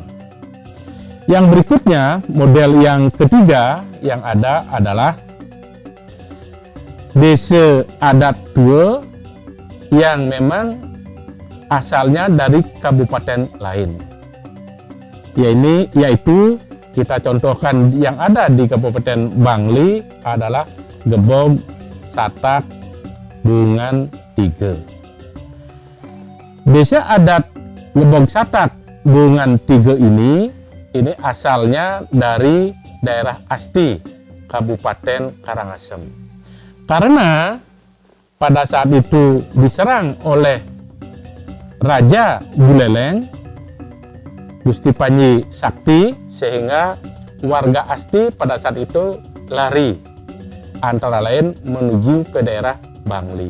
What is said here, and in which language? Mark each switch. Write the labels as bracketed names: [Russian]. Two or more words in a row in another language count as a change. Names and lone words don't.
[Indonesian] Yang berikutnya, model yang ketiga yang ada adalah desa adat tua yang memang asalnya dari kabupaten lain. Yaitu kita contohkan yang ada di Kabupaten Bangli adalah Gebog, Satak, Bungan, Tiga. Desa adat Gebog, Satak, Bungan, Tiga ini asalnya dari daerah Asti, Kabupaten Karangasem. Karena pada saat itu diserang oleh Raja Buleleng, Gusti Panji Sakti, sehingga warga Asti pada saat itu lari, antara lain menuju ke daerah Bangli.